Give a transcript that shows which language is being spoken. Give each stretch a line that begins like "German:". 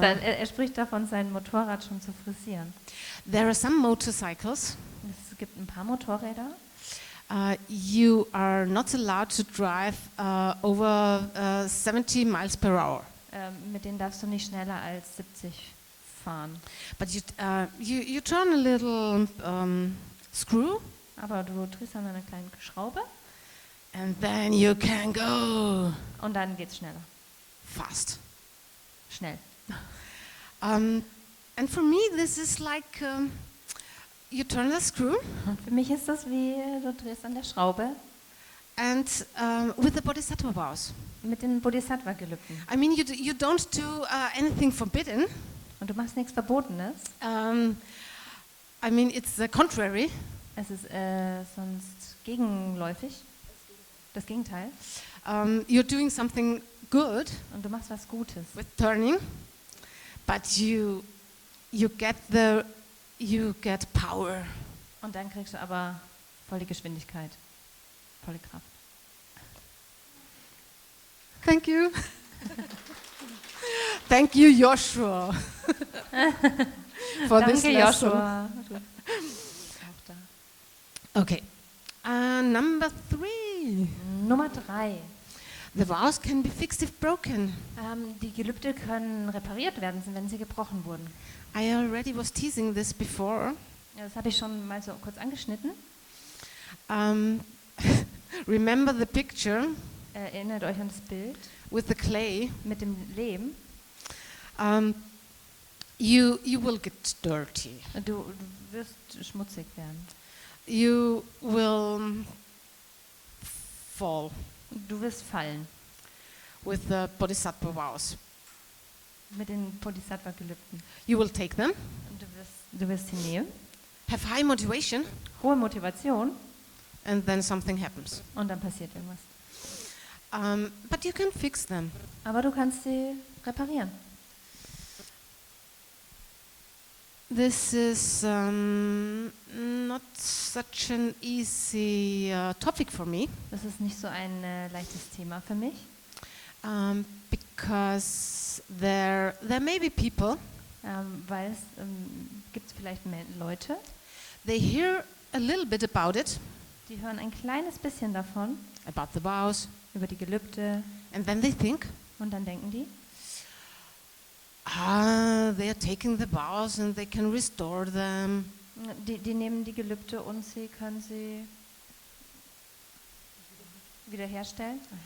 German: Er spricht davon, sein Motorrad schon zu frisieren.
English: There are some motorcycles.
German: Es gibt ein paar Motorräder.
English: You are not allowed to drive over 70 miles per hour.
German: Mit denen darfst du nicht schneller als 70 fahren.
English: But you turn a little screw,
German: Aber du drehst an einer kleinen Schraube
English: and then you can go
German: und dann geht's schneller.
English: fast.
German: Schnell.
English: And for me, this is like you turn the screw,
German: Und für mich ist das wie, du drehst an der Schraube
English: and with the bodhisattva vows.
German: mit den Bodhisattva-Gelübden.
English: I mean, you don't do anything forbidden.
German: Und du machst nichts Verbotenes.
English: I mean, it's the contrary.
German: Es ist sonst gegenläufig. Das Gegenteil.
English: You're doing something good
German: Und du machst was Gutes.
English: with turning, but you get power.
German: Und dann kriegst du aber volle Geschwindigkeit, volle Kraft.
English: Thank you. Thank you, Joshua, for this
German: Danke, Joshua. Du auch da.
English: Okay. Number 3.
German: Nummer 3.
English: The vows can be fixed if broken.
German: Die Gelübde können repariert werden, wenn sie gebrochen wurden.
English: I already was teasing this before.
German: Ja, das habe ich schon mal so kurz angeschnitten.
English: Remember the picture
German: Erinnert euch an das Bild
English: with the clay.
German: mit dem Lehm.
English: You will get dirty.
German: Du wirst schmutzig werden.
English: You will fall
German: Du wirst fallen
English: with the Bodhisattva vows.
German: mit den Bodhisattva-Gelübden.
English: You will take them,
German: Und du wirst sie nehmen,
English: have high motivation,
German: hohe Motivation
English: and then something happens.
German: und dann passiert irgendwas.
English: But you can fix them.
German: Aber du kannst sie reparieren.
English: This is not such an easy topic for me
German: Das ist nicht so ein leichtes Thema für mich,
English: because there may be people,
German: weil es gibt vielleicht Leute,
English: they hear a little bit about it,
German: die hören ein kleines bisschen davon,
English: about the vows,
German: über die Gelübde,
English: and then they think,
German: und dann denken die,
English: they are taking the vows and they can restore them.
German: die nehmen die Gelübde und sie können sie wiederherstellen.